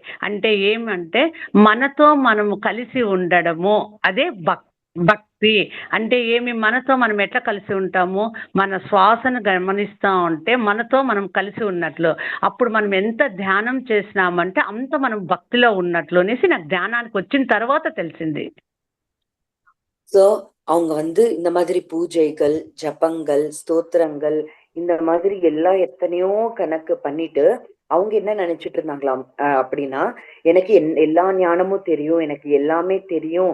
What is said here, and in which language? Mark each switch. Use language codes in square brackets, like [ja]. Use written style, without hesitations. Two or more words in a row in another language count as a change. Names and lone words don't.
[te] అంటే ఏమంటే మనతో మనము కలిసి ఉండడము, అదే భక్తి అంటే ఏమి మనతో మనం ఎట్లా కలిసి ఉంటాము, మన శ్వాసను గమనిస్తా ఉంటే మనతో మనం కలిసి ఉన్నట్లు. అప్పుడు మనం ఎంత ధ్యానం చేసినామంటే అంత మనం భక్తిలో ఉన్నట్లు అనేసి నాకు ధ్యానానికి వచ్చిన తర్వాత తెలిసింది. [ta] ஸோ அவங்க வந்து இந்த மாதிரி பூஜைகள், ஜபங்கள், ஸ்தோத்திரங்கள் இந்த மாதிரி எல்லாம் எத்தனையோ கணக்கு பண்ணிட்டு, அவங்க என்ன நெனச்சுட்டு இருந்தாங்களாம் அப்படின்னா, எனக்கு எல்லா ஞானமும் தெரியும். எனக்கு எல்லாமே தெரியும்.